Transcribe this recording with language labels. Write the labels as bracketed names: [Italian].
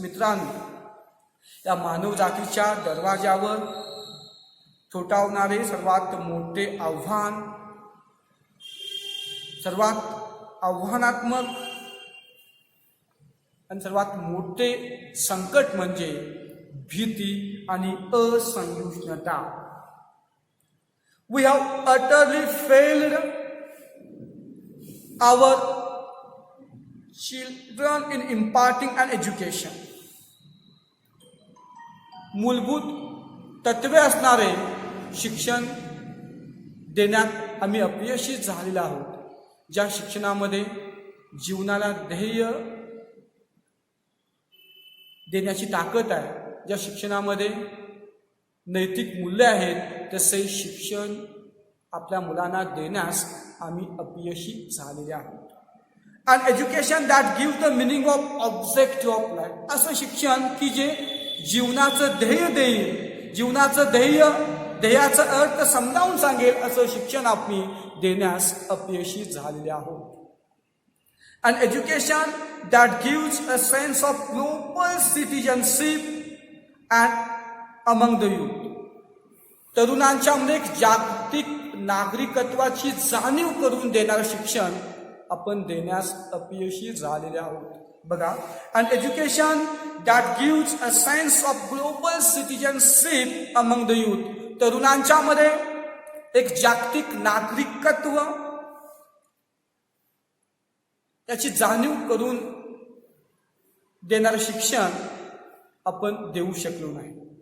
[Marathi] मित्रांनो, या मानव जातीच्या दरवाजावर ठोठावणारे सर्वात मोठे आव्हान, सर्वात आव्हानात्मक आणि सर्वात मोठे संकट म्हणजे भीती आणि असहिष्णुता. [English] We have utterly failed our children in imparting an education. [Marathi] मूलभूत तत्वे असणारे शिक्षण देण्यात आम्ही अपयशी झालेलो आहोत. ज्या शिक्षणामध्ये जीवनाला ध्येय देण्याची ताकद आहे, ज्या शिक्षणामध्ये नैतिक मूल्य आहेत, तसे शिक्षण आपल्या मुलांना देण्यास आम्ही अपयशी झालेले आहोत. [English] An education that give the meaning of objective of life. [Marathi] असं शिक्षण की जे जीवनाचं ध्येय देईल, जीवनाचं ध्येयाचा अर्थ समजावून सांगेल असं शिक्षण आम्ही देण्यास अपयशी झालेले आहोत. [English] An education that gives a sense of global citizenship and among the youth. [Marathi] तरुणांच्यामध्ये जागतिक नागरिकत्वाची जाणीव करून देणारं शिक्षण आपण देण्यास अपयशी झालेले आहोत. [English] बघा, an education that gives a sense of global citizenship among the youth. तरुणांच्यामध्ये [Marathi] एक जागतिक नागरिकत्व त्याची जाणीव करून देणारं शिक्षण आपण देऊ शकलो नाही.